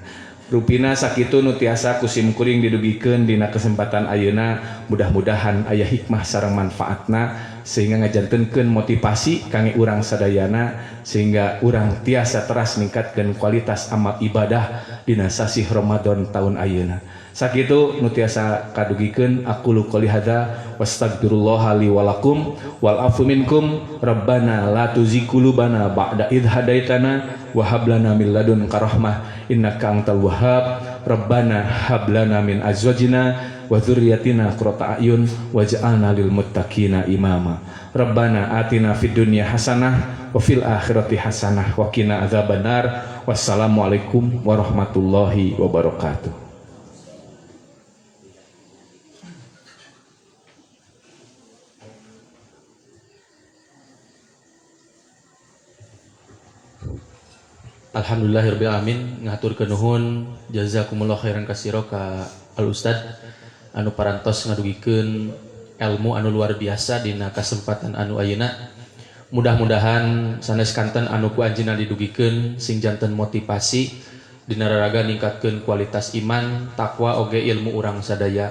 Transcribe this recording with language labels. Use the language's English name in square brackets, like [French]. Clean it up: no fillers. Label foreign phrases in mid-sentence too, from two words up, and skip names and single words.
[Sundanese] Rupina sakitu nu tiasa kusim kuring didugikeun dina kesempatan ayeuna, mudah-mudahan aya hikmah sareng manfaatna sehingga ngajantenkeun motivasi kangge urang sadayana sehingga urang tiasa teras ningkatkeun kualitas amal ibadah dina sasi Ramadan tahun ayeuna. Sakitu nu tiasa kadugikeun [Arabic] أقول قولي هذا وأستغفر الله لي ولكم والعفو منكم ربنا لا تزغ قلوبنا بعد إذ هديتنا وهب لنا من لدنك رحمة إنك أنت الوهاب ربنا هب لنا من أزواجنا وذرياتنا قرة أعين واجعلنا للمتقين إماما ربنا آتنا في الدنيا حسنة وفي الآخرة حسنة وقنا عذاب النار والسلام عليكم ورحمة الله وبركاته. الحمد لله رب العالمين, [Sundanese] ngaturkeun nuhun [Arabic] جزاكم الله خيرا كثيرا [Sundanese] ka al ustad anu parantos ngadugikeun ilmu anu luar biasa dina kasempatan anu ayeuna. Mudah-mudahan sanes kanten anu ku anjeunna didugikeun sing janten motivasi dina raraga ningkatkeun kualitas iman, takwa oge ilmu urang sadaya.